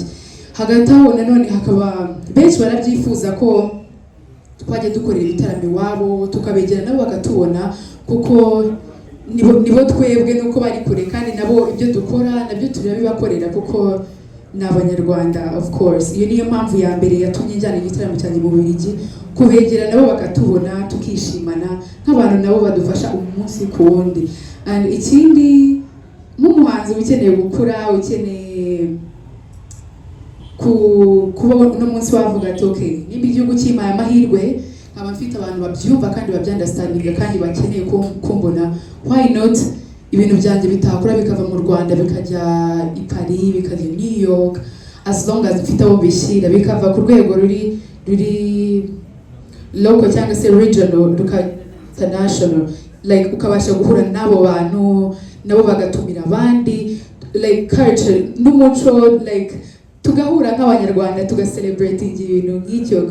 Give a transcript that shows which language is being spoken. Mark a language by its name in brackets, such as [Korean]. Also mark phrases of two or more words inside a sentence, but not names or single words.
[Kinyarwanda] Hagati aho nanone hakaba benshi barabyifuza ko twajya dukorera ibitaramo iwabo, tukabegera nabo bakatubona, kuko nibo twebwe nuko bari kure, kandi nabo ibyo dukora nabyo turabibakorera kuko ni abanyarwanda [English] of course. [Kinyarwanda] Iyo niyo mpamvu ya mbere yatumye njyana igitaramo cyanjye mu Bubiligi, kubegera nabo bakatubona tukishimana nk'abantu nabo badufasha umunsi ku wundi. And ikindi, nk'umuhanzi ukeneye gukura, ukeneye kuba uno munsi wavuga ati okay, nimba igihugu kimpaye amahirwe nkaba mfite abantu babyumva kandi babyandastandinga kandi bakeneye kumbona, [English] why not [Kinyarwanda] ibintu byanjye bitakura bikava mu Rwanda bikajya i Paris, bikajya i New York, [English] as long as [Kinyarwanda] mfite abo bishyira, bikava ku rwego ruri local cyangwa se [English] regional international, [Kinyarwanda] like ukabasha guhura n'abo bantu nabo bagatumira abandi, [English] like culture [Kinyarwanda] n'umuco, like tugahura nk'abanyarwanda tugaselebrating ibintu nk'icyo.